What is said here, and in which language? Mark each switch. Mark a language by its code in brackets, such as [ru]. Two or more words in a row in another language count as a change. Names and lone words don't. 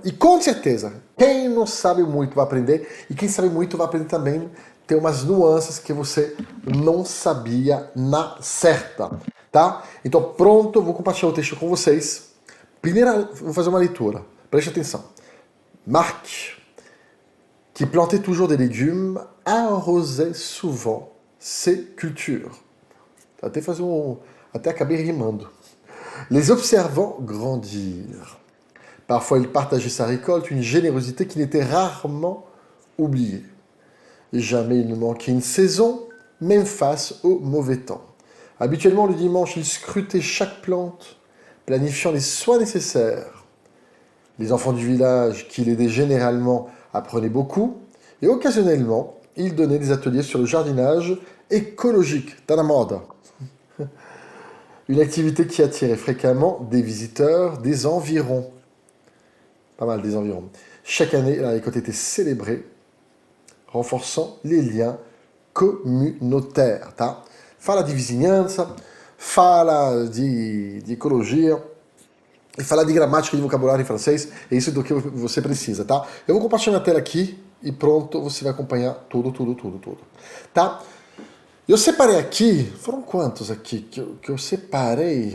[pt] E com certeza, quem não sabe muito vai aprender. E quem sabe muito vai aprender também. Tem umas nuances que você não sabia na certa. Tá? Então, pronto, vou compartilhar o texto com vocês. Primeira, vou fazer uma leitura. Preste atenção. [fr] Marc, qui plantait toujours des légumes, arrosait souvent ses cultures. [pt] Até acabei rimando. [fr] Les observant grandir. Parfois, il partageait sa récolte, une générosité qui n'était rarement oubliée. Et jamais il ne manquait une saison, même face au mauvais temps. Habituellement, le dimanche, il scrutait chaque plante, planifiant les soins nécessaires. Les enfants du village, qui l'aidaient généralement, apprenaient beaucoup, et occasionnellement, il donnait des ateliers sur le jardinage écologique. [pt] Tá na moda. [fr] Une activité qui attirait fréquemment des visiteurs des environs. Pas mal des environs. Chaque année, la récolte était célébrée, renforçant les liens communautaires, tá? [pt] Fala de vizinhança, fala de ecologia, e fala de gramática e de vocabulário em francês. É isso do que você precisa, tá? Eu vou compartilhar minha tela aqui e pronto, você vai acompanhar tudo, tá? Eu separei aqui, foram quantos aqui que eu separei?